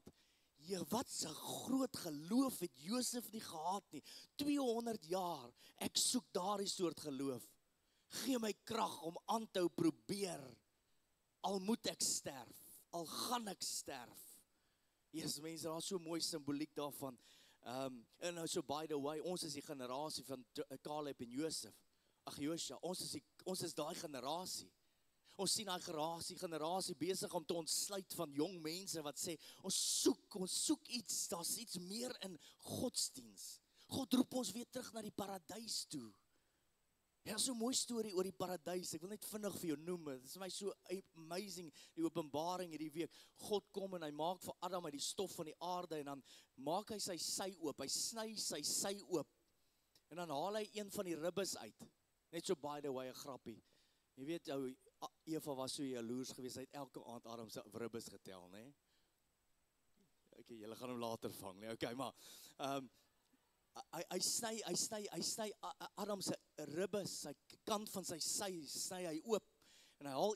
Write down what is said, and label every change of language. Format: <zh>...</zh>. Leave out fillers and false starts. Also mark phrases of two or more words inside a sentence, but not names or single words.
<af>Ja, wat 'n groot geloof het Josef nie gehad nie, 200 jaar, ek soek daardie soort geloof, gee my krag om aan te hou probeer, al moet ek sterf, al gaan ek sterf. Jesus, mense, daar is so mooi simboliek daarvan. En nou so</af> <en>by the way,</en> <af>ons is die generasie van Caleb en Josef. Josua, ons is daai generasie. Ons sien daai generasie besig om te ontsluit van jong mense wat sê, ons soek iets, daar's iets meer in godsdiens. God roep ons weer terug na die paradys toe. Ja, so 'n mooi storie oor die paradys, ek wil net vinnig vir jou noem, dit is my so amazing, die openbaring hierdie week, God kom en hy maak vir Adam uit die stof van die aarde, en dan maak hy sy sy oop, hy sny sy sy oop, en dan haal hy een van die ribbes uit, net so</af> <en>by the way,</en> <af>'n grappie, jy weet, Eva was so jaloers geweest, hy het elke aand Adam se ribbes getel, né? Okay, julle gaan hom later vang, né? Okay, maar, hy sny Adam se ribbes, sy kant van sy sny hy oop, en hy haal</af>